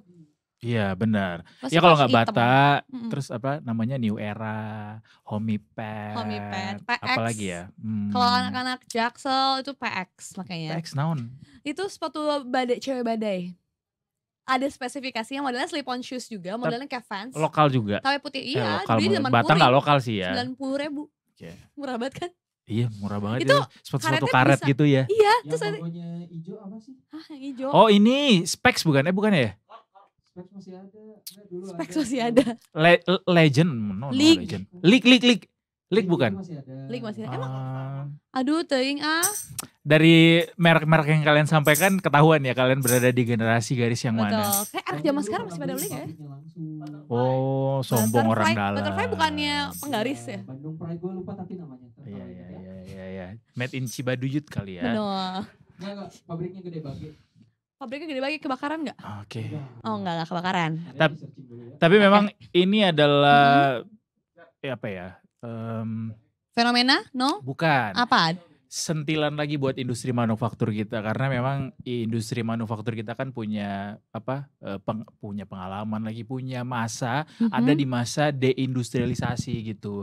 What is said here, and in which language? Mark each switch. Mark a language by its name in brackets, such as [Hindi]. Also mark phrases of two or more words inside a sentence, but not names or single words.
[Indonesian] Iya benar. Masih Ya kalau kaos nggak hitam. Bata, Mm-mm. terus apa namanya New Era, Homipad, Homipad, PX. apalagi ya? Kalau anak-anak Jaksel itu PX makanya. PX naon? Itu sepatu badai, cewek badai. Ada spesifikasinya modelnya [English] slip on shoes [Indonesian] juga, modelnya kayak Vans. Lokal juga. Tapi putih, iya. lokal. Jadi zaman Bata nggak lokal sih ya? 90.000. Oke. Murah banget kan? Iya murah banget Itu itu. Sepatu-sepatu karetnya karet bisa. gitu ya. Iya, Yang terus ada logonya hijau apa sih? yang hijau. Oh ini Specs bukan? Bukan ya? Specs masih ada. Enggak, dulu Specs ada. masih ada. Legend. No, League. Legend. League bukan? Masih ada. Link masih ada. Emang Ah, aduh teuing dari merek-merek yang kalian sampaikan ketahuan ya kalian berada di generasi garis yang mana. betul. Kayak anak zaman sekarang masih pada beli ya. Oh sombong orang dalam. Butterfly bukannya penggaris ya? Bandung Pride gue lupa tapi namanya. Iya. [English] Made in [Indonesian] Cibaduyut kali ya. Benar. Enggak, pabriknya gede banget. Pabriknya gede banget kebakaran nggak? Oke. Oh enggak kebakaran. Tapi memang ini adalah apa ya? Fenomena? No? Bukan. Apa? sentilan lagi buat industri manufaktur kita, karena memang industri manufaktur kita kan punya punya pengalaman lagi, punya masa, ada di masa deindustrialisasi gitu.